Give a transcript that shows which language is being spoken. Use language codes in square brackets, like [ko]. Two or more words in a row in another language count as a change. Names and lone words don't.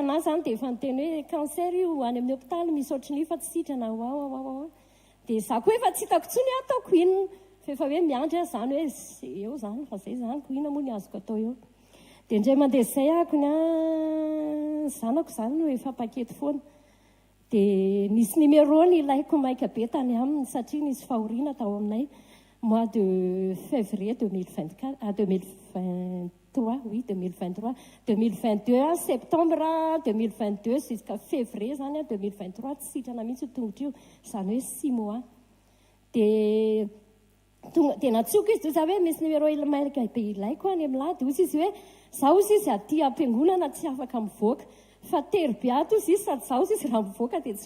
[mg] anazy zany dia efa niteny hoe cancer io any amin'ny hôpitaly misy ohatrany fa tsy sitrana dia za koa efa tsy hitako tsony ataoko inona fa efa hoe miandry zany hoe eo zany fa zay zany ko inona moa ny azoko atao eo dia indray mandeha zay ako ny zanako zany no efa pakety foana dia nisy numéro ny ilaiko maika be tany aminy satria nisy fahoriana tao aminay [fr] mois de février [mg] 2022 [fr] septembre 2022 jusqu'à février [mg] zany 2023 tsy sitrana mihitsy tongotra io zany hoe 6 mois dia natsoko izy za hoe misy numéro maika be ilaiko any amin'ny lady ozy izy hoe za ozy izy aty ampiangonana tsy afaka mivoaka fa tery be ato izy izy sady za ozy izy raha mivoaka dia tsy